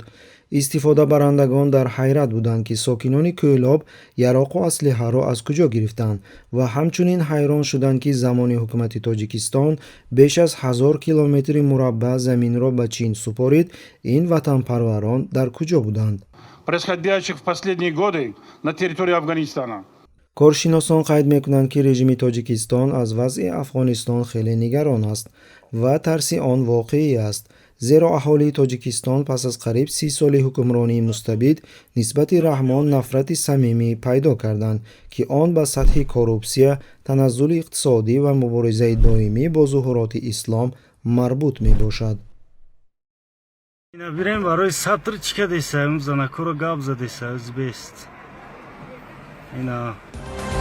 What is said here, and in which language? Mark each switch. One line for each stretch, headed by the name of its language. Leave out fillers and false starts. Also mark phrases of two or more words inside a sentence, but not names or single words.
Tajik: истифодабарандагон дар ҳайрат буданд, ки сокинони Кӯлоб яроқу аслиҳаро аз куҷо гирифтанд ва ҳамчунин ҳайрон шуданд, ки замони ҳукумати Тоҷикистон беш аз 1000 километри мураббаъ заминро ба Чин супорид. ин ватанпарварон дар куҷо буданд?
Russian: происходящих в последние годы на территории Афганистана.
Tajik: коршиносон қайд мекунанд, ки режими Тоҷикистон аз вазъи Афғонистон хеле нигарон аст ва тарси он воқеӣ аст, зеро аҳолии Тоҷикистон пас аз қариб 30 соли ҳукмронии мустабид нисбати раҳмон нафрати самимӣ пайдо карданд, ки он ба сатҳи коррупсия, таназзули иқтисодӣ ва муборизаи доимӣ бо зуҳуроти ислом марбут мебошад. Бирем варои сатр чика деса, занакуро габ задеса, ӯзбест. Ina